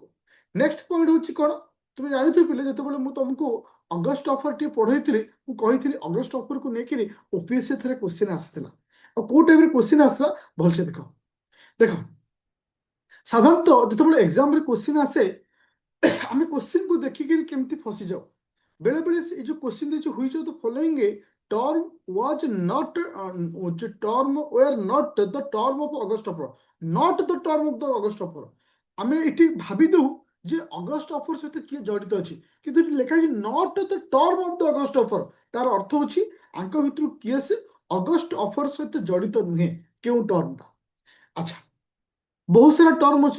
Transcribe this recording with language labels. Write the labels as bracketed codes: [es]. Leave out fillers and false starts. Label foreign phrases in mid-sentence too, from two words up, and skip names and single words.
[or] ନେକ୍ସଟ ପଏଣ୍ଟ ହେଉଛି କ'ଣ, ତୁମେ ଜାଣିଥିବ ପିଲେ, ଯେତେବେଳେ ମୁଁ ତୁମକୁ ଅଗଷ୍ଟ ଅଫର ଟିକେ ପଢେଇଥିଲି, ମୁଁ କହିଥିଲି ଅଗଷ୍ଟ ଅଫରକୁ ନେଇକିରି ଓପିଏସସି ଥରେ କ୍ୱେଶ୍ଚିନ୍ ଆସିଥିଲା। ଆଉ କୋଉ ଟାଇପ୍ରେ କ୍ୱେଶ୍ଚିନ୍ ଆସିଲା ଭଲସେ ଦେଖ। ଦେଖ, ସାଧାରଣତଃ ଯେତେବେଳେ ଏକ୍ସାମରେ କ୍ୱେଶ୍ଚିନ୍ ଆସେ, ଆମେ କ୍ୱେଶ୍ଚିନ୍କୁ ଦେଖିକିରି କେମିତି ଫସିଯାଉ। ବେଳେବେଳେ ଏ ଯେଉଁ କ୍ୱେଶ୍ଚିନ୍ ଦେଇଛି, [en] which of the following term was not term were not the term of August offer, not the term of the August offer। [or] ଆମେ ଏଠି ଭାବି ଦଉ ଯେ ଅଗଷ୍ଟ ଅଫର ସହିତ କିଏ ଜଡ଼ିତ ଅଛି, କିନ୍ତୁ ଏଠି ଲେଖା ହେଇଛି [en] not the term of the August offer. [or] ତାର ଅର୍ଥ ହେଉଛି ଆଙ୍କ ଭିତରୁ କିଏ ସେ ଅଗଷ୍ଟ ଅଫର ସହିତ ଜଡ଼ିତ ନୁହେଁ, କେଉଁ ଟର୍ମଟା। ଆଚ୍ଛା, ବହୁତ ସାରା ଟର୍ମ ଅଛି।